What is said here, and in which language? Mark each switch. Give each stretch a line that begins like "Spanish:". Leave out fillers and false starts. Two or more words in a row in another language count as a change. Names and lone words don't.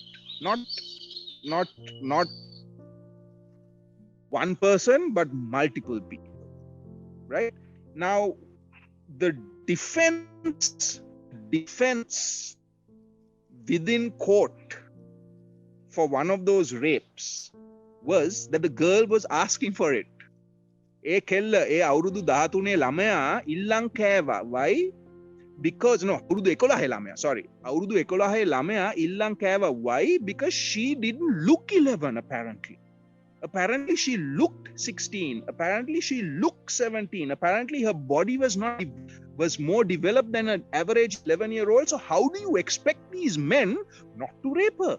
English: Not one person, but multiple people. Right? Now, the defense within court for one of those rapes was that the girl was asking for it.
Sinhala: ඒ කෙල්ල ඒ අවුරුදු 13 ළමයා ඉල්ලන් කෑවා.
English: Why?
Sinhala: Because අවුරුදු 11 ළමයා, sorry. අවුරුදු 11 ළමයා ඉල්ලන් කෑවා.
English: Why? Because she didn't look 11 apparently. Apparently she looked 16. Apparently she looked 17. Apparently her body was more developed than an average 11-year-old. So how do you expect these men not to rape her?